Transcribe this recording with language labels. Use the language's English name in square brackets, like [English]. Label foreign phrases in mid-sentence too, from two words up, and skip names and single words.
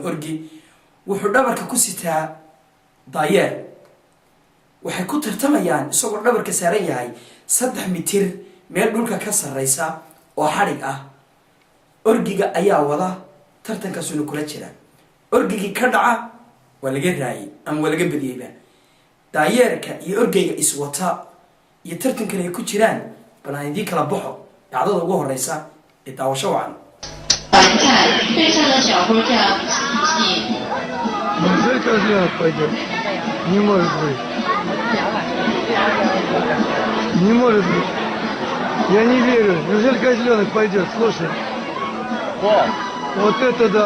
[Somali] orgi wuxuu dhabarka ku sitaa daayeer waxay ku tartamayaan isagoo dhabarka saaran yahay 3 mitir meel dhulka ka sareysa oo xarig ah orgiga ayaa wada tartankaas uu kula jira orgigi ka dhaca waa laga raayay ama waa laga badiyay daayeerka iyo orgiga iswata iyo tartankan ay ku jiraan bal idin kala baxo dhacdada ugu horeysa ee daawasho wacan [Russian] Неужели козленок пойдет? Не может быть. Не может быть. Я не верю. Неужели козленок пойдет? Слушай. Вот это да.